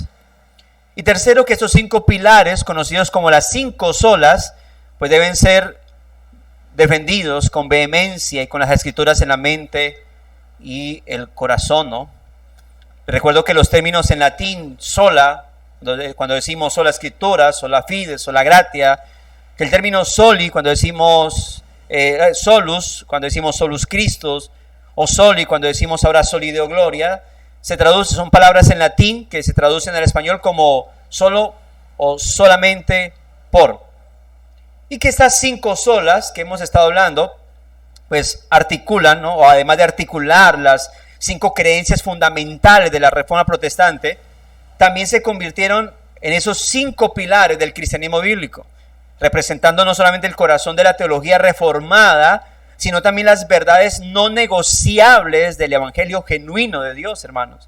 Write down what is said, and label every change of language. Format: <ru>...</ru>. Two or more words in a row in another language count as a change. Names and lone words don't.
<es>Y tercero, que estos 5 pilares, conocidos como las 5 solas, pues deben ser defendidos con vehemencia y con las Escrituras en la mente y el corazón, ¿no? Recuerdo que los términos en latín sola, cuando decimos sola escritura,</es> <la>sola fide, sola gratia,</la> <es>que el término soli, cuando decimos solus, cuando decimos</es> <la>solus Christus,</la> <es>o soli, cuando decimos ahora</es> <la>soli Deo Gloria,</la> <es>son palabras en latín que se traducen al español como solo o solamente por. Y que estas 5 solas que hemos estado hablando, pues articulan, ¿no? O además de articular las 5 creencias fundamentales de la Reforma Protestante, también se convirtieron en esos 5 pilares del cristianismo bíblico, representando no solamente el corazón de la teología reformada, sino también las verdades no negociables del evangelio genuino de Dios, hermanos.</es>